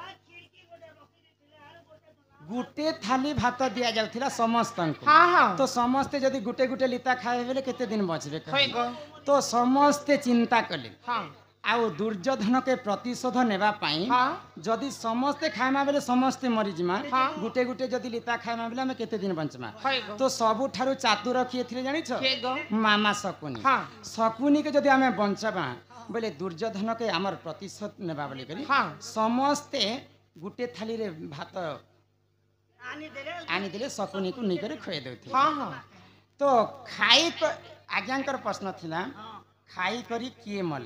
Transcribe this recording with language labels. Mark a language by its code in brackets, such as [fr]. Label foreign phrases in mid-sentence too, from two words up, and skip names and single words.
[spv] ଗୁଟେ ଥାଳି ଭାତ ଦିଆ ଯାଉଥିଲା ସମସ୍ତ କୋ ତୋ ସମସ୍ତ ଯଦି ଗୁଟେ ଗୁଟେ ଲିତା ଖାଏ ବେଲେ କେତେ ଦିନ ବଚବେ ତୋ ସମସ୍ତ ଚିନ୍ତା କଲେ ଆଉ ଦୁର୍ଯ୍ୟୋଧନ କେ ପ୍ରତିଶୋଧ ନେବା ପାଇ ଯଦି ସମସ୍ତେ ଖାଇମା ବେଲେ ସମସ୍ତେ ମରି ଯିମା ଗୁଟେ ଗୁଟେ ଯଦି ଲିତା ଖାଇମା ବେଲେ ହମେ କେତେ ଦିନ ବଞ୍ଚମା ତୋ ସବୁ ଠାରୁ ଚାତୁର କିଏ ଥିଲେ ଜାଣି ଛ ମାମା ଶକୁନି ଶକୁନି କେ ଯଦି ହମେ ବଞ୍ଚବା ବେଲେ ଦୁର୍ଯ୍ୟୋଧନ କେ ହମର ପ୍ରତିଶୋଧ ନେବା ବୋଲି କରି ସମସ୍ତେ ଗୁଟେ ଥାଳି ରେ ଭାତ ଆଣି ଦେଲେ ଶକୁନି କୋ ନିକର ଖଏ ଦେଥି ତୋ ଖାଇ ଆଜ୍ଞାକର ପ୍ରଶ୍ନ ଥିଲା ଖାଇ କରି କିଏ ମଲା